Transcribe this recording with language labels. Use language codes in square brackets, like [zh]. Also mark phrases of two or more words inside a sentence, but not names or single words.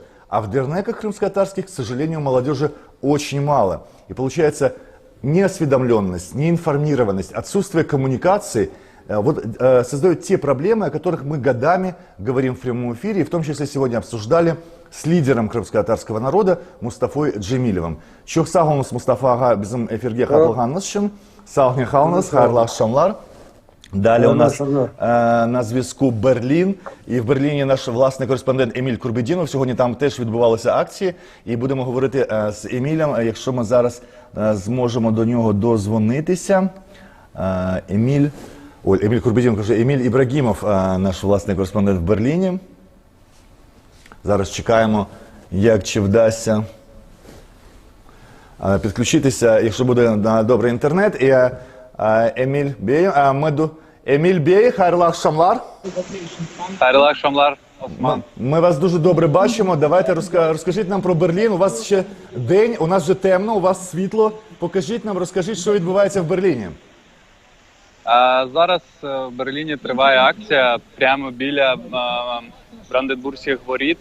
[ru] А в дернеках крымско-татарских, к сожалению, молодежи очень мало. И получается, неосведомленность, неинформированность, отсутствие коммуникации создают те проблемы, о которых мы годами говорим в прямом эфире, и в том числе сегодня обсуждали с лидером крымско-татарского народа Мустафой Джемилевым. [crh] Чох сағымыз Мустафаға bizim эфирге қатылғаныңыз үшін сағын қалыңыз, қайырлы ақшамлар. [uk] Далее у нас на зв'язку Берлін, і в Берліні наш власний кореспондент Еміль Курбедінов. Сьогодні там теж відбувалися акції, і будемо говорити з Емілем, якщо ми зараз зможемо до нього дозвонитися. Еміль Курбедінов каже, Еміль Ібрагімов, наш власний кореспондент в Берліні. Зараз чекаємо, як чи вдасться підключитися, якщо буде добрий інтернет. [crh] І Еміль Бей, Еміль Бей, хайрлы акшамлар. Хайрлы акшамлар, Осман. [uk] Ми вас дуже добре бачимо. Давайте розкажіть нам про Берлін. У вас ще день, у нас вже темно, у вас світло. Покажіть нам, розкажіть, що відбувається в Берліні. Зараз в Берліні триває акція прямо біля Бранденбурзьких воріт.